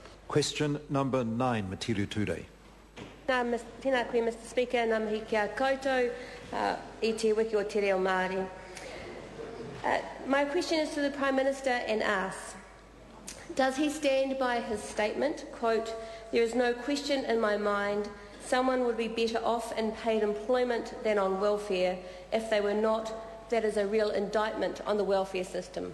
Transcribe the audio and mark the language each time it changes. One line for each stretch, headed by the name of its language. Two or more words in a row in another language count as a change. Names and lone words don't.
English: Question number 9, Metiria Turei.
Māori: Tēnā koe,
English: Mr Speaker,
Māori: nā mihi kia koutou I te wiki o te reo Māori.
English: My question is to the Prime Minister and asks, does he stand by his statement, quote, "There is no question in my mind someone would be better off in paid employment than on welfare. If they were not, that is a real indictment on the welfare system"?